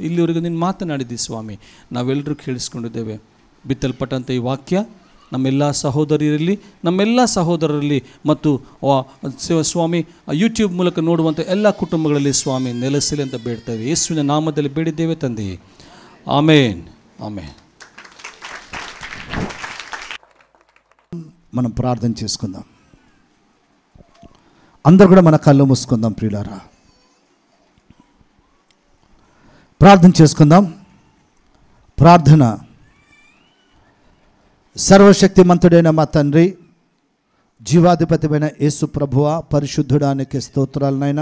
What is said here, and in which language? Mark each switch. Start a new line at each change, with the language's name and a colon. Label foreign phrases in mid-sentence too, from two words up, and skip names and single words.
Kannada: ಇಲ್ಲಿವರೆಗೂ ನೀನು ಮಾತನಾಡಿದ್ದಿ ಸ್ವಾಮಿ, ನಾವೆಲ್ಲರೂ ಕೇಳಿಸ್ಕೊಂಡಿದ್ದೇವೆ. ಬಿತ್ತಲ್ಪಟ್ಟಂಥ ಈ ವಾಕ್ಯ ನಮ್ಮೆಲ್ಲ ಸಹೋದರಿಯರಲ್ಲಿ, ನಮ್ಮೆಲ್ಲ ಸಹೋದರರಲ್ಲಿ ಮತ್ತು ಸ್ವಾಮಿ ಯೂಟ್ಯೂಬ್ ಮೂಲಕ ನೋಡುವಂಥ ಎಲ್ಲ ಕುಟುಂಬಗಳಲ್ಲಿ ಸ್ವಾಮಿ ನೆಲೆಸಲಿ ಅಂತ ಬೇಡ್ತೇವೆ. ಯೇಸುವಿನ ನಾಮದಲ್ಲಿ ಬೇಡಿದ್ದೇವೆ ತಂದೆಯೇ, ಆಮೇನ್, ಆಮೇನ್.
Telugu: మనం ప్రార్థన చేసుకుందాం. అందరూ కూడా మన కళ్ళు మూసుకుందాం ప్రియులారా. ప్రార్థన చేసుకుందాం. ప్రార్థన. సర్వశక్తిమంతుడైన మా తండ్రి, జీవాధిపతిమైన యేసు ప్రభువా, పరిశుద్ధుడానికి స్తోత్రాలనైనా.